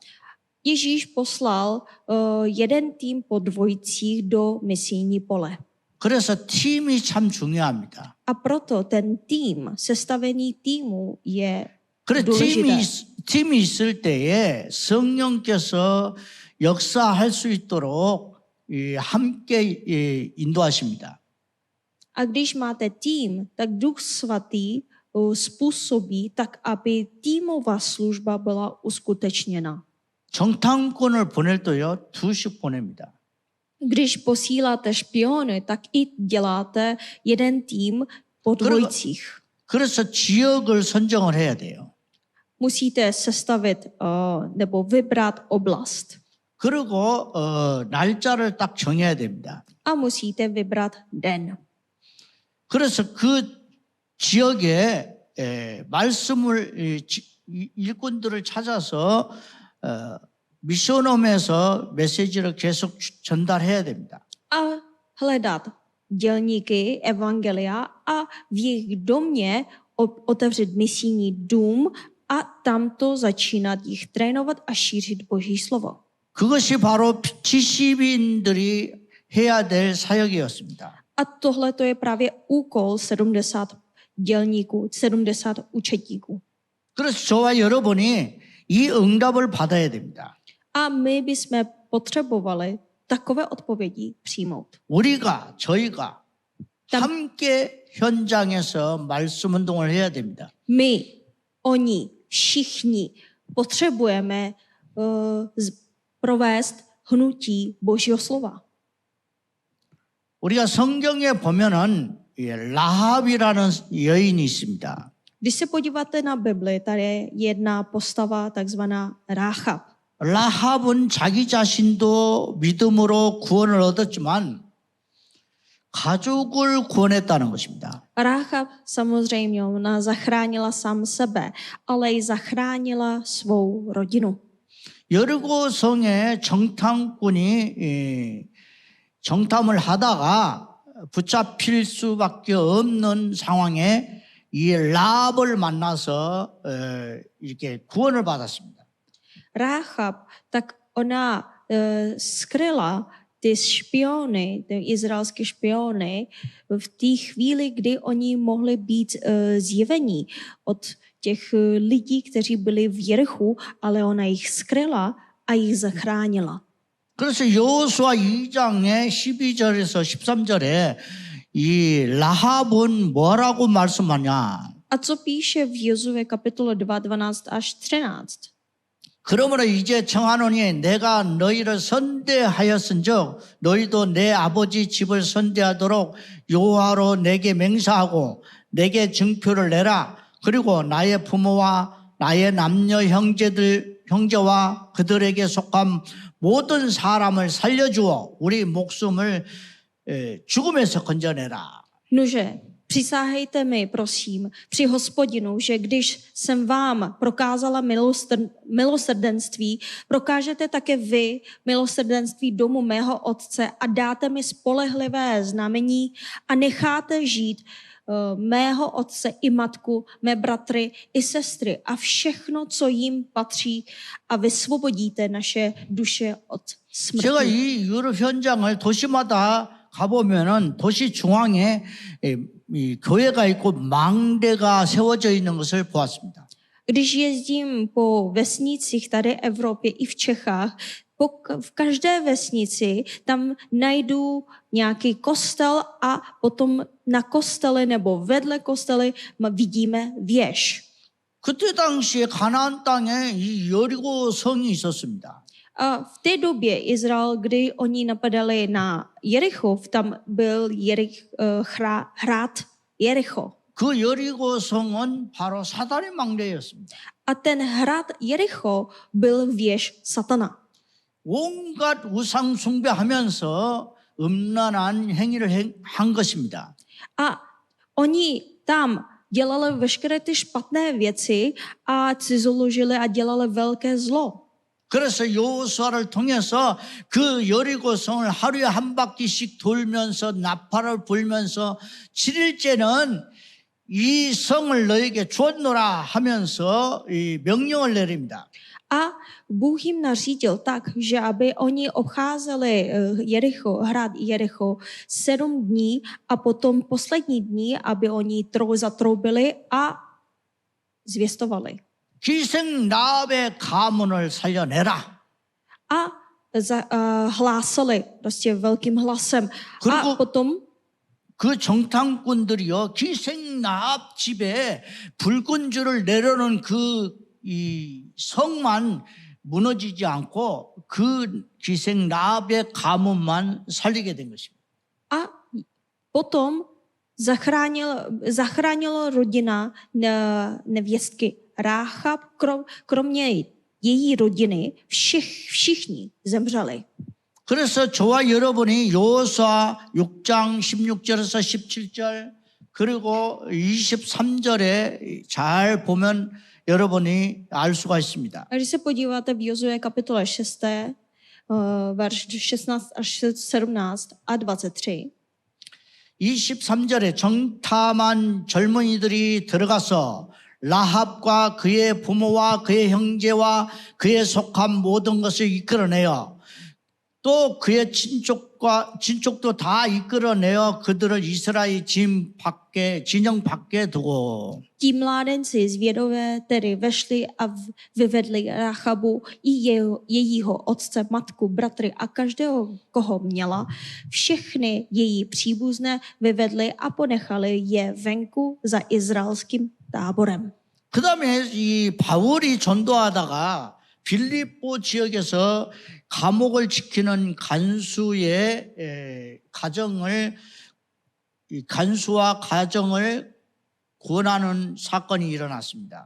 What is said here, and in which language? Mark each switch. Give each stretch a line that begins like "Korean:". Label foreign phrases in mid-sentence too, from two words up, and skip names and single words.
Czech: Ježíš poslal jeden tým po dvojicích do misijní pole.
Korean: 그래서 팀이 참 중요합니다.
Czech: A proto ten tým, sestavený týmu je
Korean: 그래
Czech: důležité.
Korean: 팀이 있을 때에 성령께서 역사할 수 있도록 함께 인도하십니다.
Czech: A když máte tým, tak Duch Svatý způsobí tak, aby týmová služba byla uskutečněna.
Korean: 정탐꾼을 보낼 때요 2씩 보냅니다.
Czech: Když posíláte špiony, tak i děláte jeden tým po dvojicích.
Korean: 그래서 지역을 선정을 해야 돼요.
Czech: Musíte sestavit nebo vybrat oblast.
Korean: 그리고 날짜를 딱 정해야 됩니다.
Czech: A musíte vybrat den.
Korean: 그래서 그 지역에 말씀을 일꾼들을 찾아서 미션홈에서 메시지를 계속 전달해야 됩니다.
Czech: A hledat dělníky evangelia a v jejich domě otevřít misijní dům a tamto začínat jich trénovat a šířit Boží slovo.
Korean: 그것이 바로 70인들이 해야 될 사역이었습니다.
Czech: A tohle to je právě úkol 70 dělníků, 70 učetníků.
Korean: 그래서 저와 여러분이 이 응답을 받아야 됩니다.
Czech: A my bychom potřebovali takové odpovědi přijmout.
Korean: 저희가 함께 현장에서 말씀 운동을 해야 됩니다.
Czech: My, oni, všichni potřebujeme provést hnutí Božího slova.
Korean: 우리가 성경에 보면은 라합이라는 여인이 있습니다.
Czech: Když se podíváte na Bibli, tady je jedna postava, takzvaná Ráchab.
Korean: 라합은 자기 자신도 믿음으로 구원을 얻었지만 가족을 구원했다는 것입니다.
Czech: Ráchab samozřejmě ona zachránila sám sebe, ale i zachránila svou rodinu.
Korean: 여리고 성에 정탐꾼이 정탐을 하다가 붙잡힐 수밖에 없는 상황에 이 라합을 만나서 이렇게 구원을 받았습니다.
Czech: Ráchab, tak ona skryla ty špiony, ty izraelské špiony v té chvíli, kdy oni mohli být zjevení od těch lidí, kteří byli v Jerichu, ale ona jich skryla a jich zachránila.
Korean: 그래서 여호수아 2장의 12절에서 13절에 이 라합은 뭐라고 말씀하냐?
Czech: A co píše v Jozue kapitole 2, 12 až 13?
Korean: 그러므로 이제 청하노니 내가 너희를 선대하였은즉 너희도 내 아버지 집을 선대하도록 여호와로 내게 맹세하고 내게 증표를 내라. 그리고 나의 부모와 나의 남녀 형제와 그들에게 속한 모든 사람을 살려주어 우리 목숨을 죽음에서 건져내라.
Czech: Nože, Přisáhejte mi, prosím, při Hospodinu, že když jsem vám prokázala milosrdenství, prokážete také vy milosrdenství domu mého otce a dáte mi spolehlivé znamení a necháte žít mého otce i matku, mé bratry i sestry a všechno, co jim patří a vysvobodíte naše duše od smrti.
Korean: 제가 이 유럽 현장을 도시마다 가보면은 도시 중앙에 이 교회가 있고 망대가 세워져 있는 것을 보았습니다.
Czech: Když jezdím po vesnicích tady v Evropě i v Čechách, v každé vesnici tam najdu nějaký kostel a potom na kostele nebo vedle kostely vidíme věž.
Korean: 그때 당시에 가나안 땅에 이 여리고 성이 있었습니다.
Czech: A v té době Izrael, kdy oni napadali na Jericho, tam byl hrad Jericho.
Korean: 그 여리고 성은 바로 사단의 망대였습니다.
Czech: A ten hrad Jericho byl věž Satana.
Korean: 온갖 우상 숭배하면서 음란한 행위를 한 것입니다.
Czech: A oni tam dělali veškeré ty špatné věci a cizoložili a dělali velké zlo.
Korean: 그래서 여호수아를 통해서 그 여리고 성을 하루에 한 바퀴씩 돌면서 나팔을 불면서 7일째는 이 성을 너에게 주었노라 하면서 이 명령을 내립니다.
Czech: A Bůh jim nařídil tak, že aby oni obcházeli hrad Jericho 7 dní a potom poslední dní, aby oni zatroubili a zvěstovali.
Korean: 기생 라합의 가문을 살려내라.
Czech: A hlásali prostě velkým hlasem. A potom
Korean: 그 정탐꾼들이요 기생 라합 집에 붉은 줄을 내려놓은 이 성만 무너지지 않고 그 기생 라합의 가문만 살리게 된 것입니다.
Czech: A potom zachránila rodina nevěstky Ráchab, kromě její rodiny všichni zemřeli.
Korean: 그래서 저와 여러분이 여호수아 6장 16절에서 17절 그리고 23절에 잘 보면 여러분이 알 수가 있습니다.
Czech: A když se podíváte v Jozue kapitole 6, verš 16 až 17 a 23.
Korean: 23절에 정탐한 젊은이들이 들어가서 라합과 그의 부모와 그의 형제와 그의 속한 모든 것을 이끌어내어 또 그의 친족도 다 이끌어내어 그들을 이스라엘 진영 밖에 두고
Czech: Ti mládenci zvědové tedy vešli a vyvedli Rachabu i jejího otce, matku, bratry a každého, koho měla. Všechny její příbuzné vyvedli a ponechali je venku za izraelským táborem.
Korean: 그 다음에 이 바울이 전도하다가 빌립보 지역에서 감옥을 지키는 간수와 가정을 구원하는 사건이 일어났습니다.